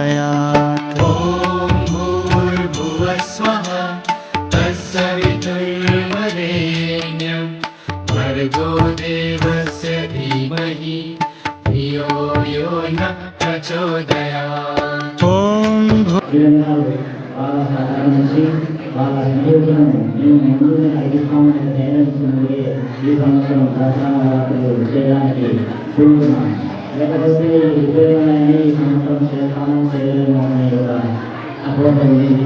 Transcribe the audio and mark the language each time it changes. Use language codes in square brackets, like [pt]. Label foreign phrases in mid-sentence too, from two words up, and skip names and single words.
[sa] ॐ भूर्भुवस्वः तत्सवितुर्वरेण्यं भर्गो देवस्य धीमहि धियो यो नः प्रचोदयात्। ॐ [te] వాళ్ళ సంయోజనం మేము ముందుగా 5 సంవత్సరాలు తయారుస్తున్నది ఈ సంవత్సరం దసరాలు చేయడానికి కూడుకున్నాం. లేకపోతే ఈ ఉపయోగాన్ని ఈ సంవత్సరం చేస్తాము చేయలేము అనే ఒక అపోహ ఉంది.